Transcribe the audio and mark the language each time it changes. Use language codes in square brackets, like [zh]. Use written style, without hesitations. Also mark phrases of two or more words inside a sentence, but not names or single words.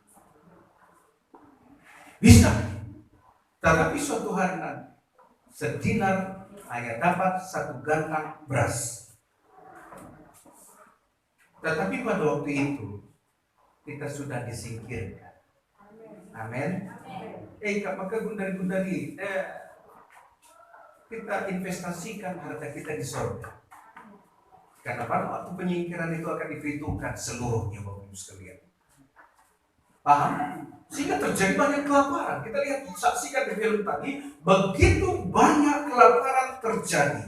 [id] Bisa. Tetapi suatu hari nanti, sedinar hanya dapat 1 gantang beras. Tetapi pada waktu itu, kita sudah disingkirkan. Amin. Maka gundari-gundari, kita investasikan harta kita di surga. Karena pada waktu penyingkiran itu akan diperhitungkan seluruhnya Bapak Ibu sekalian. Paham? Sehingga terjadi banyak kelaparan. Kita lihat, saksikan di film tadi, begitu banyak kelaparan terjadi.